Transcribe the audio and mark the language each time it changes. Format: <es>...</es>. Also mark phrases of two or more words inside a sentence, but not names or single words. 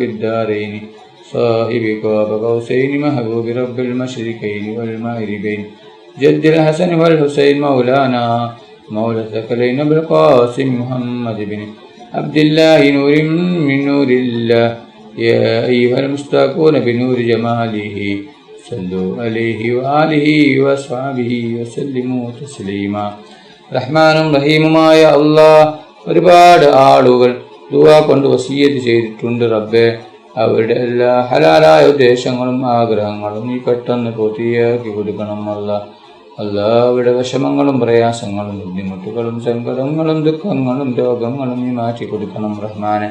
<ar>الدارين صاحب قاب قوسين محبوب رب المشرقين والمغربين جد الحسن والحسين مولانا مولى الثقلين بالقاسم محمد بن عبد الله نور من نور الله يا أيها المستاقون بنور جماله صلوا عليه وآله وأصحابه وسلموا تسليما.</ar> <ml>റഹ്മാനും റഹീമുമായ അല്ലാഹ്, ഒരുപാട് ആളുകൾ ദുആ കൊണ്ട് വസിയ്യത്ത് ചെയ്തിട്ടുണ്ട് റബ്ബേ. അവരുടെ എല്ലാ ഹലാലായ ഉദ്ദേശങ്ങളും ആഗ്രഹങ്ങളും നീ പെട്ടെന്ന് പൂർത്തിയാക്കി കൊടുക്കണം അല്ലാഹ്. അല്ലാഹുവിന്റെ വിഷമങ്ങളും പ്രയാസങ്ങളും ബുദ്ധിമുട്ടുകളും സങ്കടങ്ങളും ദുഃഖങ്ങളും രോഗങ്ങളും നീ മാറ്റി കൊടുക്കണം റഹ്മാനെ.</ml>